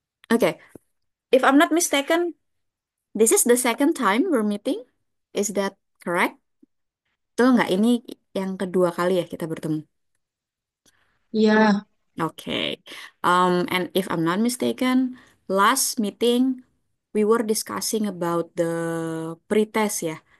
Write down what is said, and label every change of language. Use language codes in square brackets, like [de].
[en] Oke, if I'm not mistaken, this is the second time we're meeting. Is that correct? [id] Betul nggak? Ini yang kedua kali ya kita bertemu. Iya, [en] Okay. And if I'm not mistaken, last meeting we were discussing about the pretest ya.